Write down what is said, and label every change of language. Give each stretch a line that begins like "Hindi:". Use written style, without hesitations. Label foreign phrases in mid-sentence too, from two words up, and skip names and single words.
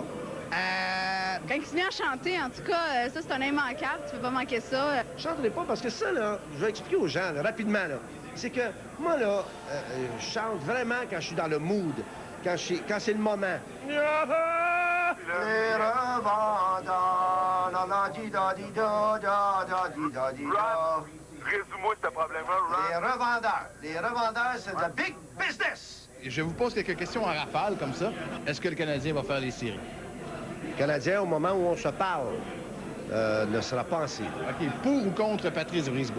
French: Quand il se met à chanter, en tout cas, ça, c'est un immanquable. Tu peux pas manquer ça. Je chanterai pas parce que ça, là, je vais expliquer aux gens, là, rapidement, là. C'est que moi, là, je chante vraiment quand je suis dans le mood, quand c'est le moment. Les revendeurs, la la di da di da da da di da di da. Résume-moi ce problème-là, Ron. Les revendeurs, c'est de
English: big business.
French: Je vous pose quelques questions en rafale, comme ça. Est-ce que le Canadien va faire les séries? Le Canadien, au moment où on se parle, ne sera pas en série. OK. Pour ou contre Patrice Brisebois?